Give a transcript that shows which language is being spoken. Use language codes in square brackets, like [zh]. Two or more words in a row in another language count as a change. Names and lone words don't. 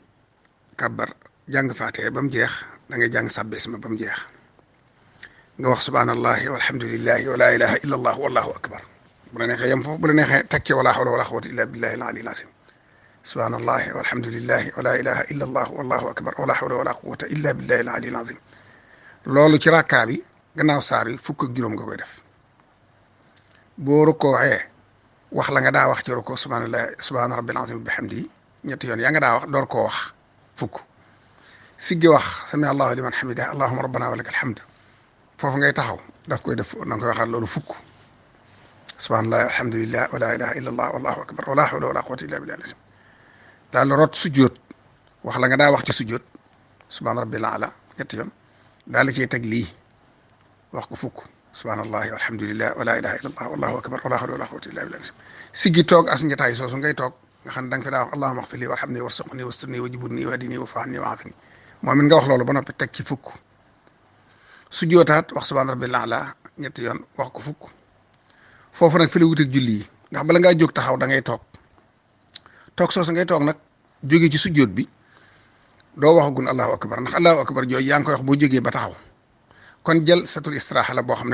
[wo] kàbbar jàng faatee ba mu jeex da ngay jàng sàbbees ma ba mu jeex nga wax [ar] سبحان الله والحمد لله ولا إله إلا الله والله أكبر [wo] bu la neexee yem foofu bu la neexee teg ci [ar] ولا حول ولا قوة إلا بالله العلي العظيم سبحان الله والحمد لله ولا إله إلا الله والله أكبر ولا حول ولا قوة إلا بالله العلي العظيم [wo] loolu ci rakkaa bi gannaaw saar yi fukk ak juróom nga koy def boo rukkooxee wax la nga daa wax ci rukkoo [ar] سبحان الله سبحان ربي العظيم بحمده [wo] ñetti yoon yaa nga daa wax door koo wax fukk siggi wax [ar] سمع الله لمن حمده اللهم ربنا ولك الحمد [wo] foofu ngay taxaw daf koy def na nga koy waxaat loolu fukk [ar] سبحان الله الحمد لله ولا إله إلا الله والله أكبر ولا حول ولا قوة إلا بالله العظيم [wo] daal rot sujjóot wax la nga daa wax ci sujjóot [ar] سبحان ربي الأعلى [wo] ñetti yoon daal la ciy teg lii wax ko fukk [ar] سبحان الله والحمد لله ولا إله إلا الله والله أكبر ولا حول ولا قوة إلا بالله العظيم [wo] siggi toog as njataay soosu ngay toog nga xam ne da nga fi daa wax [ar] اللهم اغفر لي وارحمني وارزقني واسترني واجبرني واهدني وعافني وعافني [wo] moom it nga wax loolu ba noppi teg ci fukk sujjootaat wax [ar] سبحان ربي الأعلى [wo] ñetti yoon wax ko fukk foofu nag fi la wuteeg julli yi ndax bala ngaa jóg taxaw da ngay toog soosu ngay toog nag jóge ci sujjoot bi doo waxagun [ar] الله أكبر [wo] ndax [ar] الله أكبر [wo] jooju yaa ngi koy wax boo jógee ba taxaw kon jël satul istiraaxa la boo xam